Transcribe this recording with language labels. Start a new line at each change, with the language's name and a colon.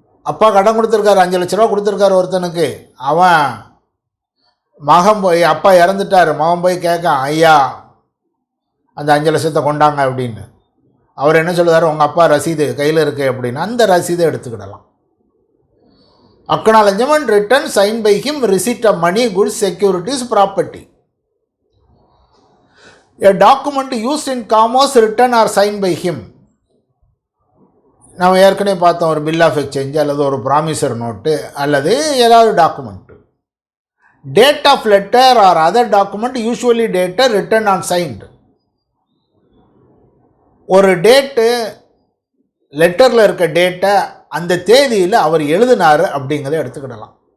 Tamil: அப்பா கடன் கொடுத்துருக்காரு, 5 லட்ச ரூபா கொடுத்துருக்காரு ஒருத்தனுக்கு, அவன் மகன் போய் அப்பா இறந்துட்டார், மகன் போய் கேட்கான், ஐயா அந்த 5 லட்சத்தை கொண்டாங்க அப்படின்னு. அவர் என்ன சொல்லுவார், உங்கள் அப்பா ரசீது கையில் இருக்கு அப்படின்னு, அந்த ரசீதை எடுத்துக்கிடலாம்.
English: Acknowledgement written signed by him receipt of money goods securities property. A document used in commerce written or signed by him.
Tamil: நம்ம ஏற்கனவே பார்த்தோம், ஒரு பில் ஆஃப் எக்ஸ்சேஞ்ச் அல்லது ஒரு ப்ராமிசர் நோட்டு அல்லது ஏதாவது document.
English: Date of letter or other document usually dated written and signed.
Tamil: ஒரு date லெட்டரில் இருக்க டேட்டை அந்த தேதியில் அவர் எழுதினார் அப்படிங்கிறத எடுத்துக்கிடலாம்.